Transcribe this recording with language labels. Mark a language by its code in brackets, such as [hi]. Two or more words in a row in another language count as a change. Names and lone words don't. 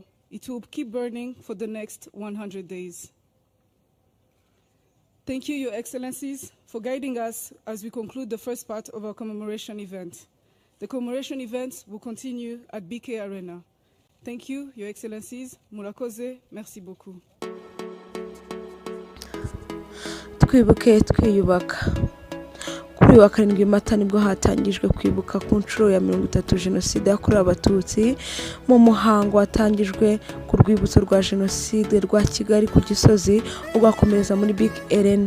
[en] It will keep burning for the next 100 days. Thank you, Your Excellencies, for guiding us as we conclude the first part of our commemoration event. The commemoration event will continue at BK Arena. Thank you, Your Excellencies. [rw] Murakoze, [fr] merci beaucoup. [rw] Twibuke twiyubaka. Kuri uyu wa 7 Mata nibwo hatangijwe kwibuka ku nshuro ya 30 Jenoside yakorewe Abatutsi mu muhango watangijwe ku rwibutso rwa Jenoside rwa Kigali ku Gisozi ugakomereza muri Big Arena.